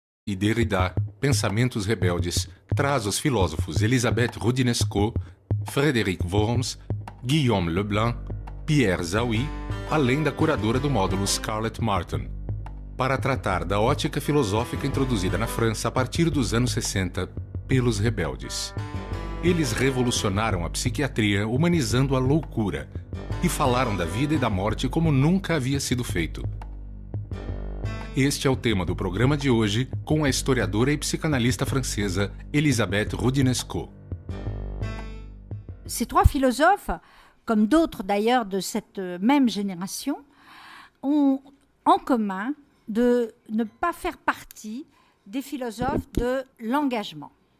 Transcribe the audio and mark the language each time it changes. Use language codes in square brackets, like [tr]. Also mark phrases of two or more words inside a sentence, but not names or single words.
[pt] e Derrida, Pensamentos Rebeldes, traz os filósofos Elisabeth Roudinesco, Frédéric Worms, Guillaume Leblanc, Pierre Zawi, além da curadora do módulo Scarlett Martin, para tratar da ótica filosófica introduzida na França a partir dos anos 60 pelos rebeldes. Eles revolucionaram a psiquiatria humanizando a loucura e falaram da vida e da morte como nunca havia sido feito. Este é o tema do programa de hoje com a historiadora e psicanalista francesa Elisabeth Roudinesco. [fr] Ces trois philosophes, comme d'autres d'ailleurs de cette même génération, ont en commun de ne pas faire partie des philosophes de l'engagement.